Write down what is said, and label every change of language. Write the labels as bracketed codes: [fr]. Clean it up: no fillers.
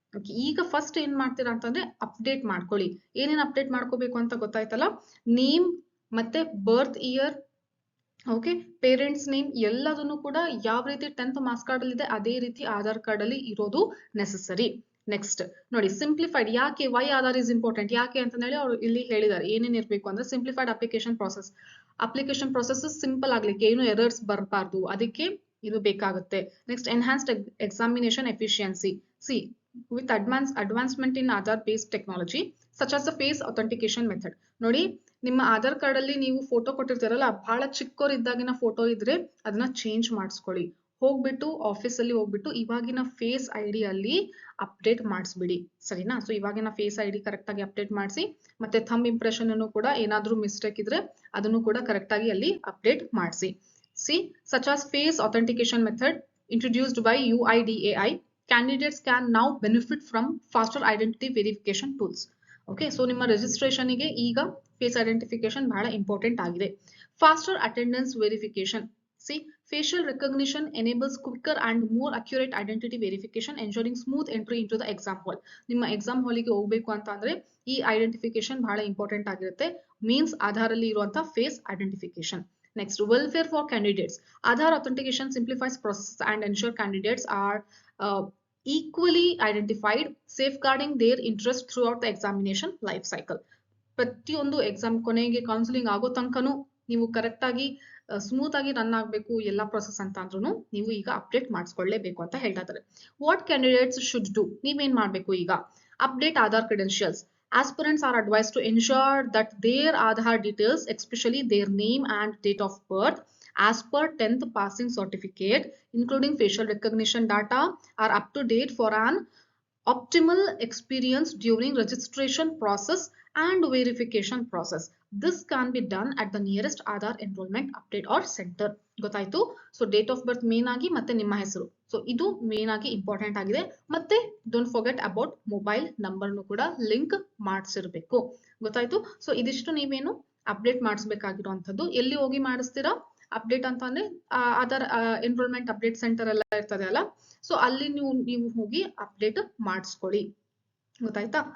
[kn] Okay, ಈಗ first ಏನ್ ಮಾಡ್ತೀರಾ ಅಂತಂದ್ರೆ ಅಪ್ಡೇಟ್ ಮಾಡ್ಕೊಳ್ಳಿ. ಏನೇನ್ ಅಪ್ಡೇಟ್ ಮಾಡ್ಕೋಬೇಕು ಅಂತ ಗೊತ್ತಾಯ್ತಲ್ಲ, ನೇಮ್ ಮತ್ತೆ ಬರ್ತ್ ಇಯರ್, ಓಕೆ, ಪೇರೆಂಟ್ಸ್ ನೇಮ್ ಎಲ್ಲದನ್ನು ಕೂಡ ಯಾವ ರೀತಿ 10th ಮಾರ್ಕ್ಸ್ ಕಾರ್ಡ್ ಅಲ್ಲಿ ಇದೆ ಅದೇ ರೀತಿ ಆಧಾರ್ ಕಾರ್ಡ್ ಅಲ್ಲಿ ಇರೋದು ನೆಸೆಸರಿ. ನೆಕ್ಸ್ಟ್ ನೋಡಿ, ಸಿಂಪ್ಲಿಫೈಡ್. ಯಾಕೆ [en] why Aadhaar is important, [kn] ಯಾಕೆ ಅಂತ ಹೇಳಿ ಅವ್ರು ಇಲ್ಲಿ ಹೇಳಿದ್ದಾರೆ. ಏನೇನ್ ಇರ್ಬೇಕು ಅಂದ್ರೆ ಸಿಂಪ್ಲಿಫೈಡ್ ಅಪ್ಲಿಕೇಶನ್ ಪ್ರಾಸೆಸ್ ಸಿಂಪಲ್ ಆಗ್ಲಿಕ್ಕೆ, ಏನು ಎರರ್ಸ್ ಬರಬಾರ್ದು, ಅದಕ್ಕೆ ಇದು ಬೇಕಾಗುತ್ತೆ. [en] Next enhanced examination efficiency. See with advancement in Aadhaar based technology such as the face authentication method. [kn] ನೋಡಿ, ನಿಮ್ಮ ಆಧಾರ್ ಕಾರ್ಡ್ ಅಲ್ಲಿ ನೀವು ಫೋಟೋ ಕೊಟ್ಟಿರ್ತೀರಲ್ಲ, ಬಹಳ ಚಿಕ್ಕವ್ರು ಇದ್ದಾಗಿನ ಫೋಟೋ ಇದ್ರೆ ಅದನ್ನ ಚೇಂಜ್ ಮಾಡಿಸ್ಕೊಳ್ಳಿ. ಹೋಗ್ಬಿಟ್ಟು ಆಫೀಸಲ್ಲಿ ಹೋಗ್ಬಿಟ್ಟು ಇವಾಗಿನ ಫೇಸ್ ID ಅಲ್ಲಿ ಅಪ್ಡೇಟ್ ಮಾಡಿಸ್ಬಿಡಿ, ಸರಿನಾ? ಸೊ ಇವಾಗಿನ ಫೇಸ್ ID ಕರೆಕ್ಟ್ ಆಗಿ ಅಪ್ಡೇಟ್ ಮಾಡಿಸಿ, ಮತ್ತೆ ಥಂಬ್ ಇಂಪ್ರೆಷನ್ ಅನ್ನು ಕೂಡ ಏನಾದ್ರೂ ಮಿಸ್ಟೇಕ್ ಇದ್ರೆ ಅದನ್ನು ಕೂಡ ಕರೆಕ್ಟ್ ಆಗಿ ಅಲ್ಲಿ ಅಪ್ಡೇಟ್ ಮಾಡಿಸಿ. [en] See such as face authentication method introduced by UIDAI, candidates can now benefit from faster identity verification tools. [kn] Okay, so ನಿಮ್ಮ ರಿಜಿಸ್ಟ್ರೇಷನ್ ಗೆ ಈಗ ಫೇಸ್ ಐಡೆಂಟಿಫಿಕೇಶನ್ ಬಹಳ ಇಂಪಾರ್ಟೆಂಟ್ ಆಗಿದೆ. [en] Faster attendance verification. See facial recognition enables quicker and more accurate identity verification, ensuring smooth entry into the exam hall. [kn] ನಿಮ್ಮ exam ಹಾಲಿಗೆ ಹೋಗ್ಬೇಕು ಅಂತ ಅಂದ್ರೆ ಈ ಐಡೆಂಟಿಫಿಕೇಶನ್ ಬಹಳ ಇಂಪಾರ್ಟೆಂಟ್ ಆಗಿರುತ್ತೆ. ಮೀನ್ಸ್ ಆಧಾರ್ ಅಲ್ಲಿ ಇರುವಂತಹ face identification. [en] Next, welfare for candidates. Aadhaar authentication simplifies process and ensure candidates are equally identified, safeguarding their interest throughout the examination life cycle. [kn] ಪ್ರತಿಯೊಂದು ಎಕ್ಸಾಮ್ ಕೊನೆಗೆ ಕೌನ್ಸಿಲಿಂಗ್ ಆಗೋ ತನಕನೂ ನೀವು ಕರೆಕ್ಟ್ ಆಗಿ ಸ್ಮೂತ್ ಆಗಿ ರನ್ ಆಗಬೇಕು ಎಲ್ಲ ಪ್ರೊಸೆಸ್ ಅಂತ ಅಂದ್ರೂ ನೀವು ಈಗ ಅಪ್ಡೇಟ್ ಮಾಡಿಸ್ಕೊಳ್ಳೇಬೇಕು ಅಂತ ಹೇಳ್ತಾ ಇದ್ದಾರೆ. [en] what candidates should do, [kn] ನೀವೇನ್ ಮಾಡ್ಬೇಕು ಈಗ, [en] Update Aadhaar credentials. Aspirants are advised to ensure that their Aadhaar details, especially their name and date of birth, as per 10th passing certificate, including facial recognition data, are up to date for an optimal experience during registration process and verification process. This can be done at the nearest Aadhaar enrollment update or center. [kn] ಗೊತ್ತಾಯ್ತು? So date of birth main ಆಗಿ ಮತ್ತೆ ನಿಮ್ಮ ಹೆಸರು, so ಇದು main ಆಗಿ important ಆಗಿದೆ. ಮತ್ತೆ [en] don't forget about [kn] mobile ನಂಬರ್ನು ಕೂಡ ಲಿಂಕ್ ಮಾಡಿಸಿರ್ಬೇಕು. ಗೊತ್ತಾಯ್ತು? ಸೊ ಇದಿಷ್ಟು ನೀವೇನು ಅಪ್ಡೇಟ್ ಮಾಡಿಸ್ಬೇಕಾಗಿರುವಂತದ್ದು. ಎಲ್ಲಿ ಹೋಗಿ ಮಾಡಿಸ್ತೀರಾ ಅಪ್ಡೇಟ್ ಅಂತ ಅಂದ್ರೆ ಆಧಾರ್ ಎನ್ರೋಲ್ಮೆಂಟ್ ಅಪ್ಡೇಟ್ ಸೆಂಟರ್ ಎಲ್ಲ ಇರ್ತದೆ ಅಲ್ಲ, ಸೊ ಅಲ್ಲಿ ನೀವು ಹೋಗಿ ಅಪ್ಡೇಟ್ ಮಾಡಿಸ್ಕೊಳ್ಳಿ. ಗೊತ್ತಾಯ್ತಾ?